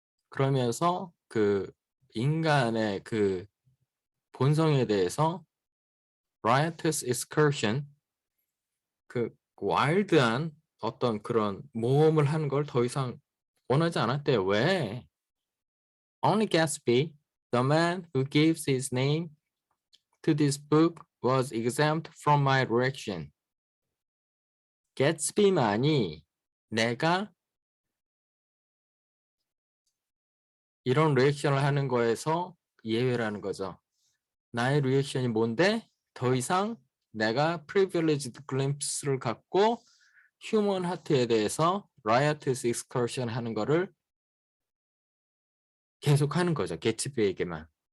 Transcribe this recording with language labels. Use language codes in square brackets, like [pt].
[ko] 그러면서 그 인간의 그 본성에 대해서 riotous excursion, 그 와일드한 어떤 그런 모험을 하는 걸 더 이상 원하지 않았대요. 왜? [en] Only Gatsby, the man who gives his name to this book, was exempt from my direction. [ko] 개츠비만이 내가 이런 리액션을 하는 거에서 예외라는 거죠. 나의 리액션이 뭔데? 더 이상 내가 privileged glimpse를 갖고 휴먼 하트에 대해서 riotous excursion 하는 거를 계속 하는 거죠. 개츠비에게만.